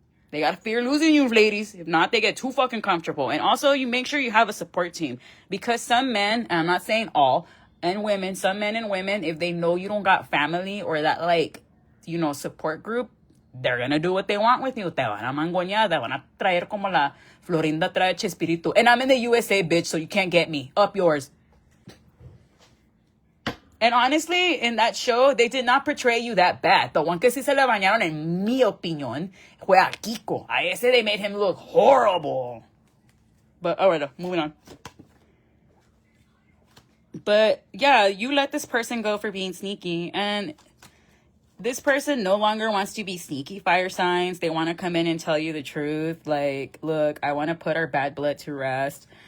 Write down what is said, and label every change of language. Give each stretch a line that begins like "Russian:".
English: They got to fear losing you, ladies. If not, they get too fucking comfortable. And also, you make sure you have a support team. Because some men, and I'm not saying all, and women, some men and women, if they know you don't got family or that, like, you know, support group, they're going to do what they want with you.
Spanish: Te van a mangoñar, te van a traer como la Florinda trae Chespirito.
English: And I'm in the USA, bitch, so you can't get me. Up yours. And honestly, in that show, they did not portray you that bad. The one
Spanish: que sí se le bañaron, en mi opinión, fue a Kiko. A ese
English: they made him look horrible. But, alright, moving on. But, yeah, you let this person go for being sneaky. And this person no longer wants to be sneaky, fire signs. They want to come in and tell you the truth. Like, look, I want to put our bad blood to rest.